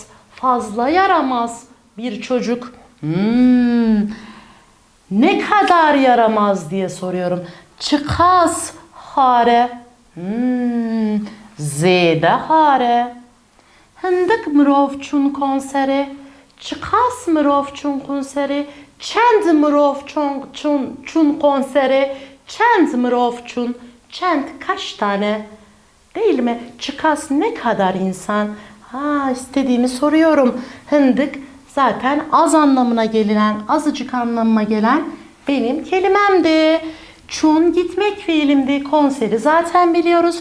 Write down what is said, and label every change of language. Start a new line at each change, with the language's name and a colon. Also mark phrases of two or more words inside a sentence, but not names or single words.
Turkish: Fazla yaramaz bir çocuk. Ne kadar yaramaz diye soruyorum.
Kurdish: Çıkas hare. Z'de hare. Hındık mırovçun konseri. Çıkas mırovçun konseri. Çend mırovçun konseri. Çend mırovçun. Çend
Turkish: kaç tane? Değil mi? Çıkas ne kadar insan? Ha, istediğimi soruyorum. Hındık zaten az anlamına gelen, azıcık anlamına gelen benim kelimemdi. Çun gitmek fiilimdi. Konseri zaten biliyoruz.